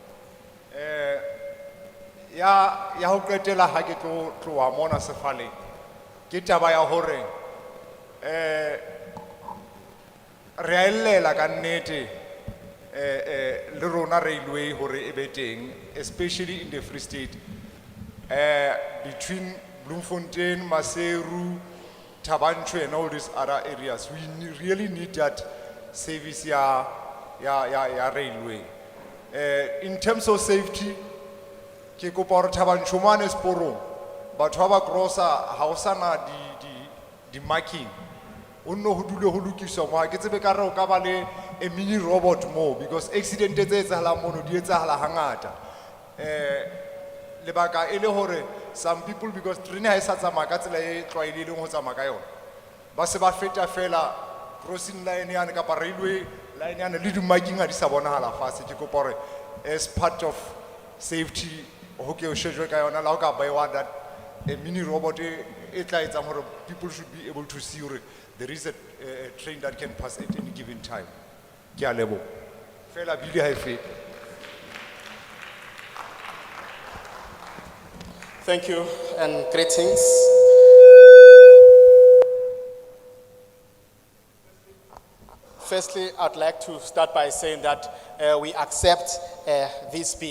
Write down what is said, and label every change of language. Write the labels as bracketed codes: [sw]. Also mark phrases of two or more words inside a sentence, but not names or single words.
[st] Ya ho qetela ha ke tloha mona sefaleng ke taba ya hore re a ellela ka nnete le rona railway hore e be teng, [en] especially in the Free State, between Bloemfontein, Maseru, Tabanchu and all these other areas. We really need that service [st] ya railway. [en] In terms of safety, [st] ke kopa hore Tabanchu mane sporong batho ba crosser ha o sana di marking o nno ho dule ho lokiswa mo ke tsebe ka re o ka ba le [en] a mini robot [st] mo, [en] because accident [st] tse etsahalang mono di etsahala hangata. Lebaka e le hore [en] some people, because train [st] ha e sa tsamaya ka tsela e tlwaelehileng ho tsamaya ka yona, ba se ba feta fela [en] crossing line [st] yana kapa [en] railway line [st] yana le di-marking ha di sa bonahala fatshe. Ke kopa hore [en] as part of safety [st] ho ke o shejwe ka yona la ho ka [en] buy that a mini robot [st] e tla etsang hore [en] people should be able to see hore there is a train that can pass at any given time. [st] Ke a leboha. Fela bili ha e fete. [en] Thank you and greetings. Firstly, I'd like to start by saying that we accept this bill.